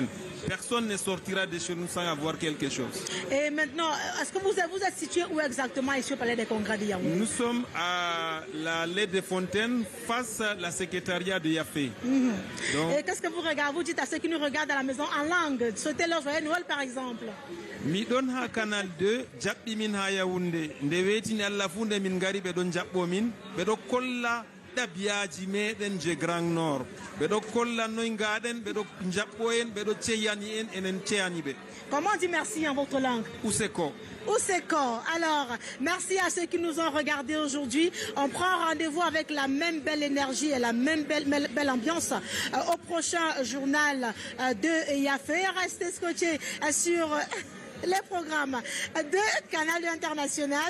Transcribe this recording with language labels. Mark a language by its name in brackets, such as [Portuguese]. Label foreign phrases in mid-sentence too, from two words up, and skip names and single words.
[French] Personne ne sortira de chez nous sans avoir quelque chose. Et maintenant, est-ce que vous êtes situé où exactement ici au Palais des Congrès de Yaoundé? Nous sommes à l'allée des Fontaines, face à la secrétariat de Yafé. Donc, et qu'est-ce que vous regardez? Vous dites à ceux qui nous regardent à la maison en langue, souhaitez leur joyeux Noël par exemple. [Fula] Mi don ha Canal 2 jabbi min ha Yaoundé nde wetini Allah fu nde min ngari ɓe ɗon jaɓɓo min ɓe ɗo kolla ɗabiyaji meɗen je Grand Nord ɓe ɗo kolla noy gaɗen ɓe ɗo jaɓɓo en ɓe ɗo ceyani en enen ceyani ɓe. [French] Comment on dit merci en votre langue? [Fula] Ouseko. Ouseko. [French] Alors, merci à ceux qui nous ont regardés aujourd'hui. On prend rendez-vous avec la même belle énergie et la même belle ambiance au prochain journal de Yafé. Restez scotchés sur les programmes de Canal International.